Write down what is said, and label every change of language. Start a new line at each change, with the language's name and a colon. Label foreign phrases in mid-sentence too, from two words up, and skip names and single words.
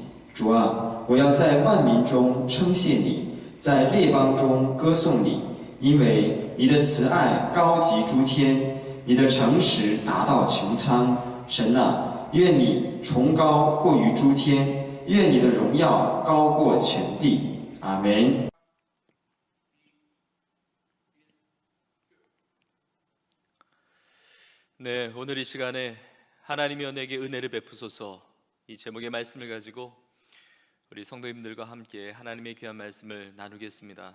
Chinese: 主啊，我要在万民中称谢你，在列邦中歌颂你，因为你的慈爱高及诸天，你的诚实达到穹苍。神啊，愿你崇高过于诸天，愿你的荣耀高过全地。阿们。
Korean: 네, 오늘 이 시간에 하나님이여 내게 은혜를 베푸소서 이 제목의 말씀을 가지고 우리 성도님들과 함께 하나님의 귀한 말씀을 나누겠습니다.